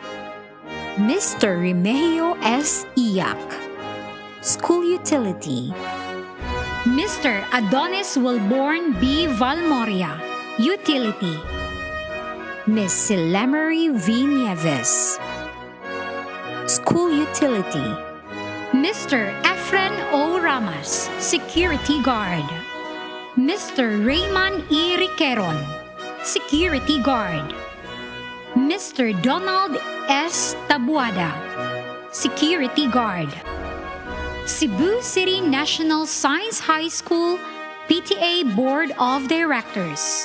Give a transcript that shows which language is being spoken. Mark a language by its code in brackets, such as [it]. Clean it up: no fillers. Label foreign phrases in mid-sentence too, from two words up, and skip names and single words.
[en] Mr. Remigio S. Iyak, School Utility. Mr. Adonis Wilborn B. Valmoria, Utility. Miss Silemery V. Nieves, School Utility. Mr. Efren O. Ramas, Security Guard. Mr. Raymond E. Riqueron, Security Guard. Mr. Donald S. Tabuada, Security Guard. Cebu City National Science High School PTA Board of Directors.